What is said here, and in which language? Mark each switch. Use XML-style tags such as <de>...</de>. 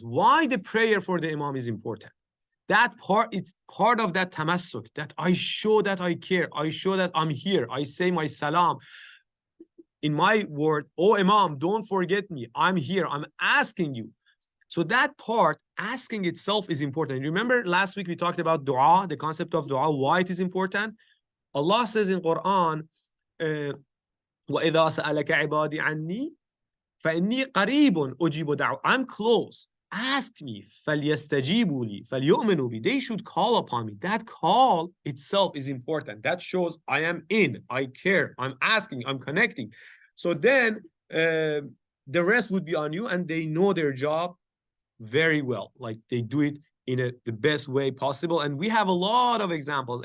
<en>Why the prayer for the Imam is important. That part, it's part of that tamassuk, that I show that I care. I show that I'm here. I say my salam. In my word, oh Imam, don't forget me. I'm here. I'm asking you. So that part, asking itself, is important. Remember last week we talked about dua, the concept of dua, why it is important. Allah says in Quran,</en> <ar>وَإِذَا سَأَلَكَ عِبَادِي عَنِّي فَإِنِّي قَرِيبٌ أُجِيبُ دَعْوَةً.</ar> <en>I'm close. Ask me.</en> <ar>فَلْيَسْتَجِيبُوا لِي فَلْيُؤْمِنُوا بِي.</ar> <en>They should call upon me. That call itself is important. That shows I am in, I care, I'm asking, I'm connecting. So then the rest would be on you, and they know their job very well. Like they do it in the best way possible. And we have a lot of examples.</en>